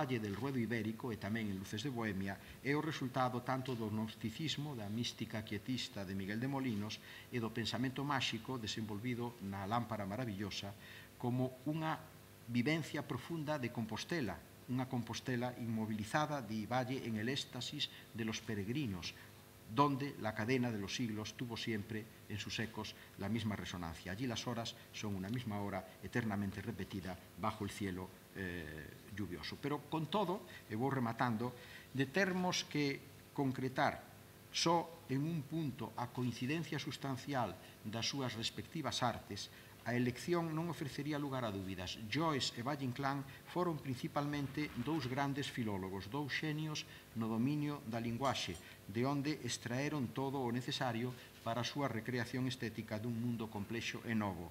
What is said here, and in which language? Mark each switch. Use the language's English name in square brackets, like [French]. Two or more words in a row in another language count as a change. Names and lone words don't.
[Galician] Valle del Ruedo Ibérico e tamén en Luces de Bohemia é o resultado tanto do gnosticismo, da mística quietista de Miguel de Molinos e do pensamento máxico desenvolvido na Lámpara Maravillosa como unha vivencia profunda de Compostela, unha Compostela inmovilizada, di Valle, [Spanish] en el éxtasis de los peregrinos, donde la cadena de los siglos tuvo siempre en sus ecos la misma resonancia. Allí las horas son una misma hora eternamente repetida bajo el cielo lluvioso. [Galician] Pero con todo, e vou rematando, de termos que concretar só en un punto a coincidencia sustancial das súas respectivas artes, a elección non ofrecería lugar a dúbidas. Joyce e Valle Inclán foron principalmente dous grandes filólogos, dous xenios no dominio da linguaxe, de onde extraeron todo o necesario para a súa recreación estética dun mundo complexo e novo.